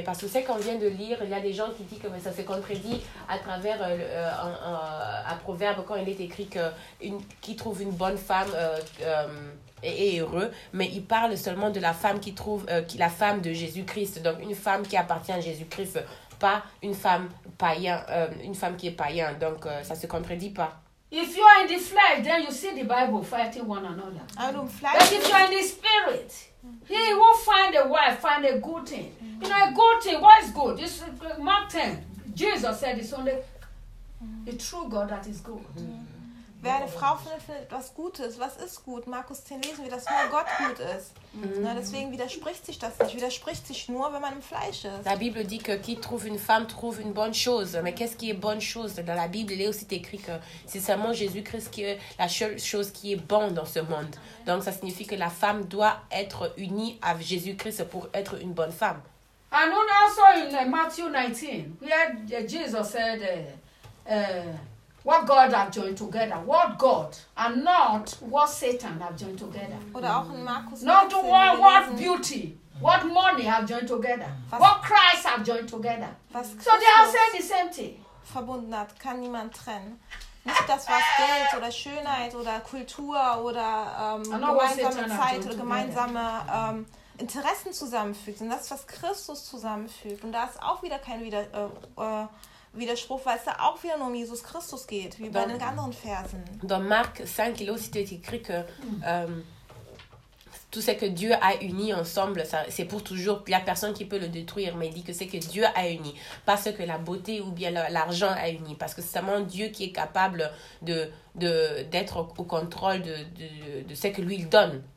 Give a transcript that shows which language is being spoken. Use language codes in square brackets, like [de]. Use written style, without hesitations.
[fr] Parce que ce qu'on vient de lire, il y a des gens qui disent que ça se contredit à travers un proverbe quand il est écrit qui trouve une bonne femme est heureux. Mais il parle seulement de la femme qui trouve la femme de Jésus-Christ. Donc une femme qui appartient à Jésus-Christ. Pas une femme païen, une femme qui est païen, donc ça se contredit pas. [en] If you are in the flesh, then you see the Bible fighting one another. I don't fly. But if you are in the spirit, he will find a wife, find a good thing. You know, a good thing. What is good? This Mark 10. Jesus said it's only the true God that is good. [de] Wer eine Frau findet etwas Gutes, was ist gut? Markus 10 lesen wir, dass nur Gott gut ist. Mm. Na, deswegen widerspricht sich das nicht. Widerspricht sich nur, wenn man im Fleisch ist. [fr] La Bible dit que qui trouve une femme trouve une bonne chose. Mais qu'est-ce qui est bonne chose? Dans la Bible, il est aussi écrit que c'est seulement Jésus-Christ qui est la seule chose qui est bonne dans ce monde. Donc ça signifie que la femme doit être unie à Jésus-Christ pour être une bonne femme. [en] And on also in Matthew 19, where Jesus said, what God have joined together, what God, and not what Satan have joined together. [de] Oder auch in Markus. [en] Not 19, what beauty, what money have joined together, what Christ have joined together. So they are saying the same thing. [de] Verbunden hat, kann niemand trennen. nicht das, was Geld oder Schönheit oder Kultur oder gemeinsame Zeit oder gemeinsame Interessen zusammenfügt, sondern das, was Christus zusammenfügt. Und da ist auch wieder kein Widerspruch, weil es da auch wieder nur um Jesus Christus geht, wie bei den anderen Versen. [fr] Dans Marc 5, il aussi est écrit que tout ce que Dieu a uni ensemble, ça, c'est pour toujours. Il n'y a personne qui peut le détruire, mais il dit que c'est que Dieu a uni. Pas ce que la beauté ou bien l'argent a uni. Parce que c'est seulement Dieu qui est capable d'être au contrôle de ce que lui il donne.